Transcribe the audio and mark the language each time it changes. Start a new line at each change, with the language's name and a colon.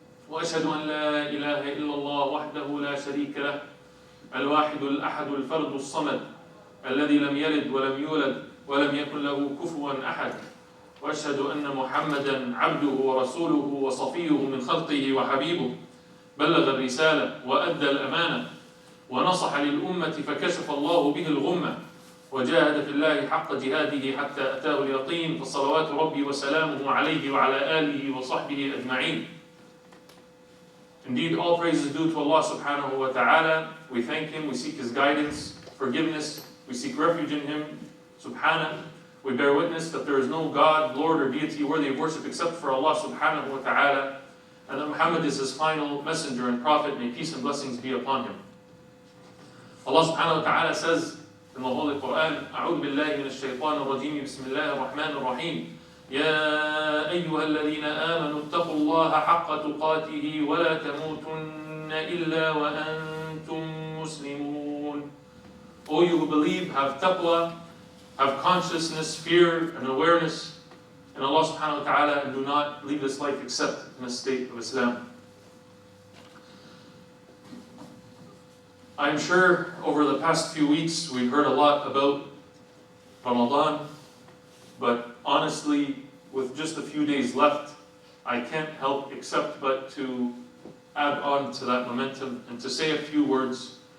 Arabic: وأشهد أن لا إله إلا الله وحده لا شريك له الواحد الأحد الفرد الصمد الذي لم يلد ولم يولد ولم يكن له كفوا أحد وأشهد أن محمدا عبده ورسوله وصفيه من خلقه وحبيبه بلغ الرسالة وأدى الأمانة ونصح للأمة فكشف الله به الغمة وجاهد في الله حق جهاده حتى أتاه اليقين فصلوات ربي وسلامه عليه وعلى آله وصحبه أجمعين.
English: Indeed, all praise is due to Allah subhanahu wa ta'ala. We thank Him, we seek His guidance, forgiveness, we seek refuge in Him, subhanahu. We bear witness that there is no God, Lord, or deity worthy of worship except for Allah subhanahu wa ta'ala, and that Muhammad is His final messenger and prophet. May peace and blessings be upon him. Allah subhanahu wa ta'ala says in the Holy Quran,
Arabic: أعوذ بالله من الشيطان الرجيم بسم الله الرحمن الرحيم يا أيها الذين آمنوا اتقوا الله حق تقاته ولا تموتن إلا وأنتم مسلمون.
English: O you who believe, have taqwa, have consciousness, fear, and awareness in Allah subhanahu wa ta'ala, and do not leave this life except in a state of Islam. I'm sure over the past few weeks we've heard a lot about Ramadan, but honestly, with just a few days left, I can't help except but to add on to that momentum and to say a few words.